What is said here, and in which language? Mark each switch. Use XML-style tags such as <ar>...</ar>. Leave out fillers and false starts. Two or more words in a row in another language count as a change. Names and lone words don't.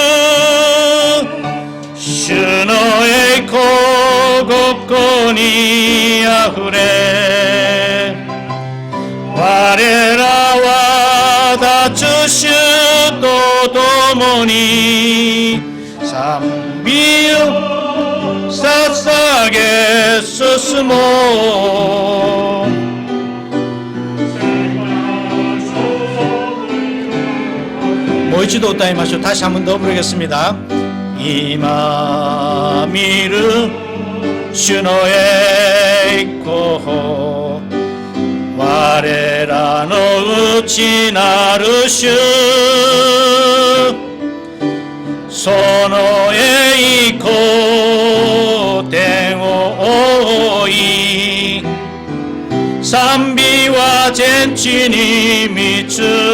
<ja>主の栄光ここにあふれ、我らは立つ主と共に賛美を捧げ進もう。もう一度歌いましょう。</ja> <ko>다시 한번 더 부르겠습니다.</ko> <ja>今見る主の栄光、我らの内なる主、その栄光、天を覆い、賛美は全地に満つ。</ja>